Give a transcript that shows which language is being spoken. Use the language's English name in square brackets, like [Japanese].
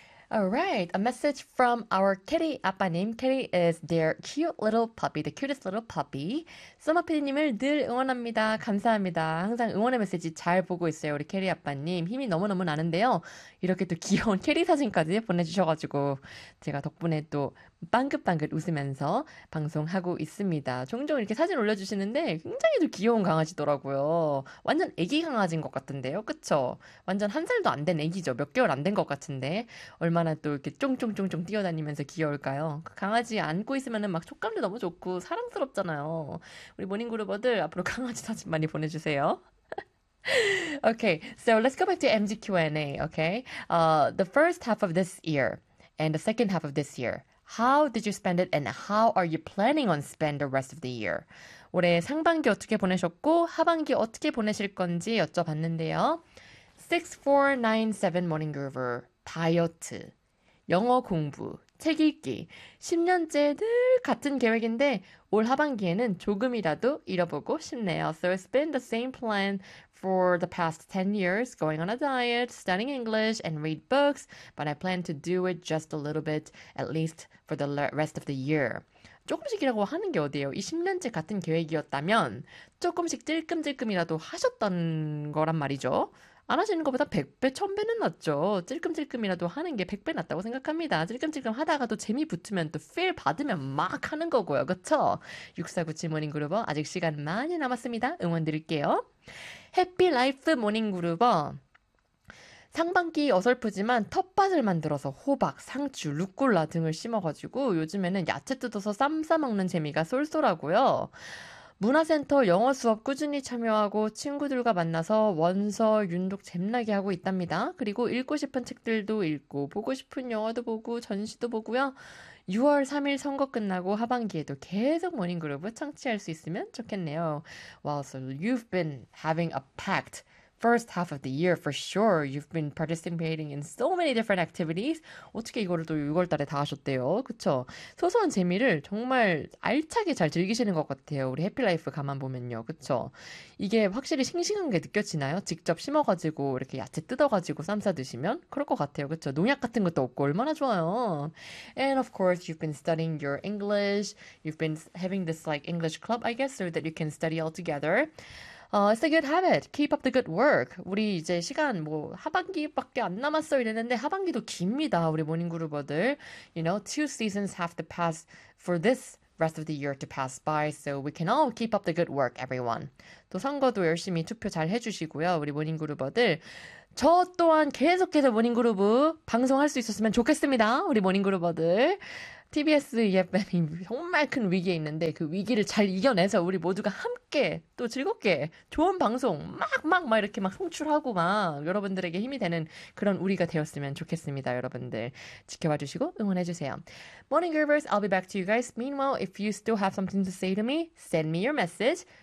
[English] Alright, a message from our Kitty 아빠님. Kitty is their cute little puppy, the cutest little puppy. [Korean] 쏘마피디님을 늘 응원합니다. 감사합니다. 항상 응원의 메시지 잘 보고 있어요, 우리 Kitty 아빠님. 힘이 너무너무 나는데요. 이렇게 또 귀여운 캐리 사진까지 보내주셔가지고 제가 덕분에 또 빵긋빵긋 웃으면서 방송하고 있습니다. 종종 이렇게 사진 올려주시는데 굉장히 귀여운 강아지더라고요. 완전 애기 강아지인 것 같은데요. 그쵸? 완전 한 살도 안 된 애기죠. 몇 개월 안 된 것 같은데 얼마나 또 이렇게 쫑쫑쫑쫑 뛰어다니면서 귀여울까요? 강아지 안고 있으면은 막 촉감도 너무 좋고 사랑스럽잖아요. 우리 모닝그룹어들 앞으로 강아지 사진 많이 보내주세요. [English] Okay, so let's go back to MG Q&A, okay? The first half of this year and the second half of this year, how did you spend it and how are you planning on spending the rest of the year? [Korean] 올해 상반기 어떻게 보내셨고 하반기 어떻게 보내실 건지 여쭤봤는데요. 6497 Morning Groover, 다이어트, 영어 공부, 책 읽기, 10년째 늘 같은 계획인데 올 하반기에는 조금이라도 잃어보고 싶네요. So it's been the same plan for the past 10 years, going on a diet, studying English, and read books, but I plan to do it just a little bit, at least for the rest of the year. 조금씩이라고 하는 게 어디예요? 이 10년째 같은 계획이었다면 조금씩 찔끔찔끔이라도 하셨던 거란 말이죠. 안 하시는 것보다 100배, 1000배는 낫죠. 찔끔찔끔이라도 하는 게 100배 낫다고 생각합니다. 찔끔찔끔 하다가도 재미 붙으면 또 feel 받으면 막 하는 거고요. 그쵸? 6497 모닝그루버, 아직 시간 많이 남았습니다. 응원 드릴게요. 해피라이프 모닝그루버, 상반기 어설프지만 텃밭을 만들어서 호박, 상추, 루꼴라 등을 심어가지고 요즘에는 야채 뜯어서 쌈 싸먹는 재미가 쏠쏠하고요. 문화센터 영어 수업 꾸준히 참여하고 친구들과 만나서 원서 윤독 잼나게 하고 있답니다. 그리고 읽고 싶은 책들도 읽고 보고 싶은 영화도 보고 전시도 보고요. 6월 3일 선거 끝나고 하반기에도 계속 모닝그룹을 청취할 수 있으면 좋겠네요. [English] Well, so you've been having a packed first half of the year for sure. You've been participating in so many different activities. [Korean] 어떻게 이거를 또 6월 달에 다 하셨대요? 그쵸? 소소한 재미를 정말 알차게 잘 즐기시는 것 같아요. 우리 해피라이프 가만 보면요. 그쵸? 이게 확실히 싱싱한 게 느껴지나요? 직접 심어가지고 이렇게 야채 뜯어가지고 쌈 싸드시면? 그럴 것 같아요. 그쵸? 농약 같은 것도 없고 얼마나 좋아요. [English] And of course, you've been studying your English. You've been having this like English club, I guess, so that you can study all together. It's a good habit. Keep up the good work. [Korean] 우리 이제 시간 뭐 하반기밖에 안 남았어 이랬는데 하반기도 깁니다. 우리 모닝그루버들. [English] You know, two seasons have to pass for this rest of the year to pass by. So we can all keep up the good work, everyone. [Korean] 또 선거도 열심히 투표 잘 해주시고요. 우리 모닝그루버들. 저 또한 계속해서 모닝그루브 방송할 수 있었으면 좋겠습니다. 우리 모닝그루버들. TBS EFM이 정말 큰 위기에 있는데 그 위기를 잘 이겨내서 우리 모두가 함께 또 즐겁게 좋은 방송 막 이렇게 막 송출하고 막 여러분들에게 힘이 되는 그런 우리가 되었으면 좋겠습니다. 여러분들 지켜봐 주시고 응원해 주세요. [English] Morning Groovers, I'll be back to you guys. Meanwhile, if you still have something to say to me, send me your message.